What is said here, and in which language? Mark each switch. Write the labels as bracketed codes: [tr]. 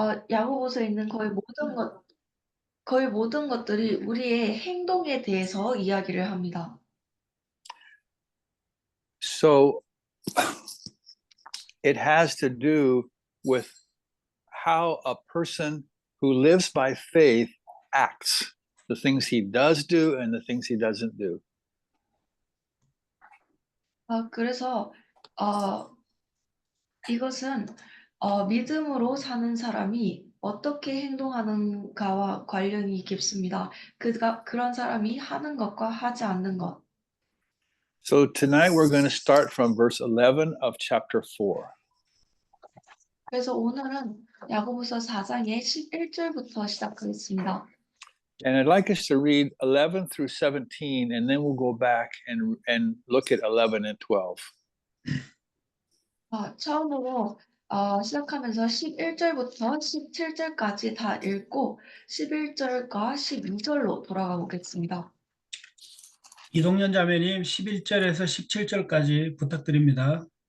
[ko] 야고보서에 있는 거의 모든 것들이 우리의 행동에 대해서 이야기를 합니다. [en] So it has to do with how a person who lives by faith acts, the things he does do and the things he doesn't do. [ko] 그래서 이것은 믿음으로 사는 사람이 어떻게 행동하는가와 관련이 깊습니다. 그런 사람이 하는 것과 하지 않는 것. [en] So tonight we're going to start from verse 11 of chapter 4. [ko] 그래서 오늘은 야고보서 4장의 11절부터 시작하겠습니다. [en] And I'd like us to read 11 through 17, and then we'll go back and look at 11 and 12. [ko] 처음으로 시작하면서 11절부터 17절까지 다 읽고 11절과 12절로 돌아가 보겠습니다. 이동연 자매님 11절에서 17절까지 부탁드립니다.